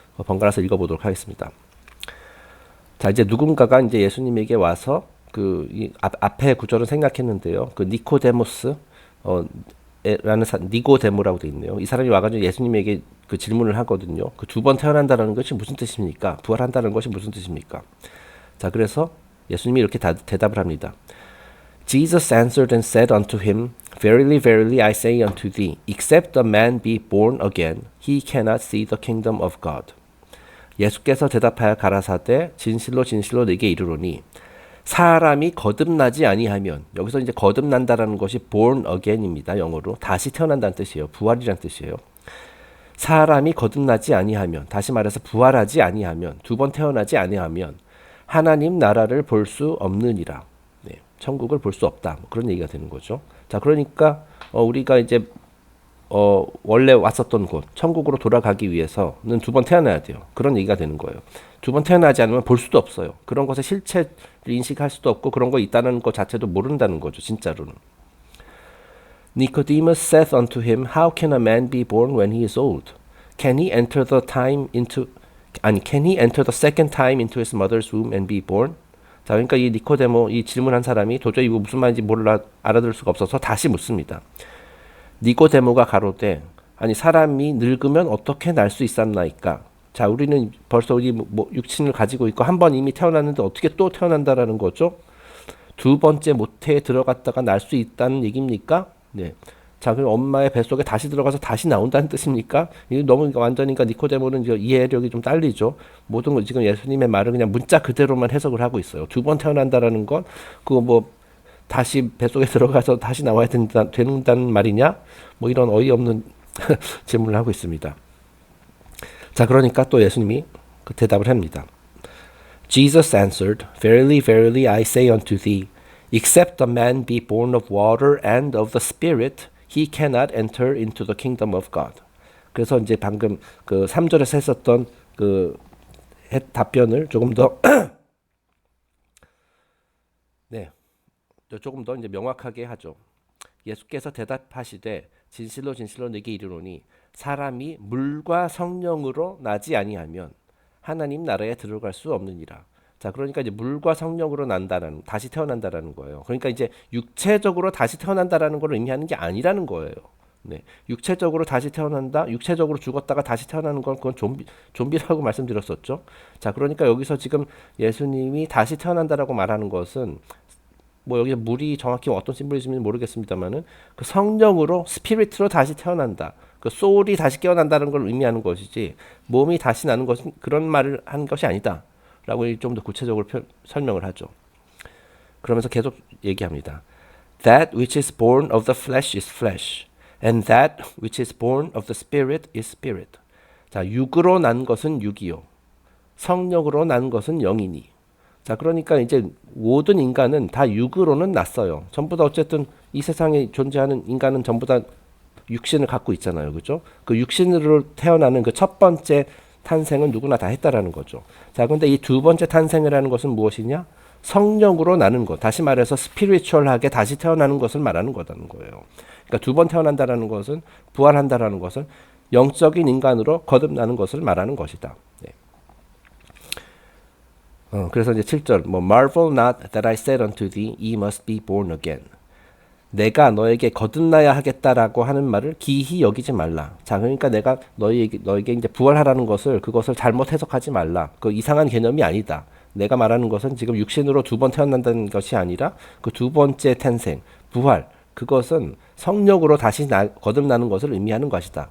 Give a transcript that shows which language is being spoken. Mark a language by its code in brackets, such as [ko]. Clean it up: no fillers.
[ko] 번갈아서 읽어보도록 하겠습니다. 자, 이제 누군가가 이제 예수님에게 와서 이 앞에 구절을 생각했는데요. 그 니코데모스 라는 니고데모라고 돼 있네요. 이 사람이 와가지고 예수님에게 그 질문을 하거든요. 그 두 번 태어난다는 것이 무슨 뜻입니까? 부활한다는 것이 무슨 뜻입니까? 자, 그래서 예수님이 이렇게 대답을 합니다. [en] Jesus answered and said unto him, Verily, verily, I say unto thee, except a man be born again, he cannot see the kingdom of God. [ko] 예수께서 대답하여 가라사대, 진실로 진실로 네게 이르노니, 사람이 거듭나지 아니하면, 여기서 이제 거듭난다라는 것이 [en] born again [ko] 입니다. 영어로 다시 태어난다는 뜻이에요. 부활이란 뜻이에요. 사람이 거듭나지 아니하면, 다시 말해서 부활하지 아니하면, 두 번 태어나지 아니하면 하나님 나라를 볼 수 없느니라. 네, 천국을 볼 수 없다. 뭐 그런 얘기가 되는 거죠. 자, 그러니까 우리가 이제 원래 왔었던 곳, 천국으로 돌아가기 위해서는 두 번 태어나야 돼요. 그런 얘기가 되는 거예요. 두 번 태어나지 않으면 볼 수도 없어요. 그런 것의 실체를 인식할 수도 없고 그런 거 있다는 것 자체도 모른다는 거죠. 진짜로는. [en] Nicodemus saith unto him, How can a man be born when he is old? Can he enter the second time into his mother's womb and be born? [ko] 자, 그러니까 이 니코데모, 이 질문한 사람이 도저히 이거 무슨 말인지 알아들을 수가 없어서 다시 묻습니다. 니고데모가 가로되, 아니 사람이 늙으면 어떻게 날 수 있었나이까? 자, 우리는 벌써 우리 육신을 가지고 있고 한 번 이미 태어났는데 어떻게 또 태어난다라는 거죠? 두 번째 모태에 들어갔다가 날 수 있다는 얘기입니까? 네. 자, 그럼 엄마의 뱃속에 다시 들어가서 다시 나온다는 뜻입니까? 이거 너무 완전히니까 니코데모는 이해력이 좀 딸리죠. 모든 거 지금 예수님의 말을 그냥 문자 그대로만 해석을 하고 있어요. 두 번 태어난다라는 건 그거 다시 뱃속에 들어가서 다시 나와야 된다는 말이냐? 뭐 이런 어이없는 질문을 하고 있습니다. 자, 그러니까 또 예수님이 그 대답을 합니다. [en] Jesus answered, Verily, verily, I say unto thee, except a man be born of water and of the Spirit, he cannot enter into the kingdom of God. [ko] 그래서 이제 방금 그 3절에서 했었던 그 답변을 조금 더 네, 조금 더 이제 명확하게 하죠. 예수께서 대답하시되 진실로 진실로 네게 이르노니 사람이 물과 성령으로 나지 아니하면 하나님 나라에 들어갈 수 없느니라. 자, 그러니까 이제 물과 성령으로 다시 태어난다라는 거예요. 그러니까 이제 육체적으로 다시 태어난다라는 걸 의미하는 게 아니라는 거예요. 네, 육체적으로 다시 태어난다, 육체적으로 죽었다가 다시 태어나는 건 그건 좀비라고 말씀드렸었죠. 자, 그러니까 여기서 지금 예수님이 다시 태어난다라고 말하는 것은 여기 물이 정확히 어떤 심볼리즘인지 모르겠습니다만은 그 성령으로 스피릿으로 다시 태어난다. 그 소울이 다시 깨어난다는 걸 의미하는 것이지 몸이 다시 나는 것은 그런 말을 하는 것이 아니다라고 좀 더 구체적으로 설명을 하죠. 그러면서 계속 얘기합니다. [en] That which is born of the flesh is flesh, and that which is born of the spirit is spirit. [ko] 자, 육으로 난 것은 육이요, 성령으로 난 것은 영이니. 자, 그러니까 이제 모든 인간은 다 육으로는 났어요. 전부 다 어쨌든 이 세상에 존재하는 인간은 전부 다 육신을 갖고 있잖아요. 그죠? 그 육신으로 태어나는 그 첫 번째 탄생은 누구나 다 했다라는 거죠. 자, 근데 이 두 번째 탄생이라는 것은 무엇이냐? 성령으로 나는 것. 다시 말해서 스피리추얼하게 다시 태어나는 것을 말하는 거라는 거예요. 그러니까 두 번 태어난다라는 것은, 부활한다라는 것은 영적인 인간으로 거듭나는 것을 말하는 것이다. 네. 그래서 이제 7절 [en] Marvel not that I said unto thee, ye must be born again. [ko] 내가 너에게 거듭나야 하겠다라고 하는 말을 기히 여기지 말라. 자, 그러니까 내가 너에게 이제 부활하라는 것을 그것을 잘못 해석하지 말라. 그 이상한 개념이 아니다. 내가 말하는 것은 지금 육신으로 두 번 태어난다는 것이 아니라 그 두 번째 탄생, 부활, 그것은 성령으로 다시 거듭나는 것을 의미하는 것이다.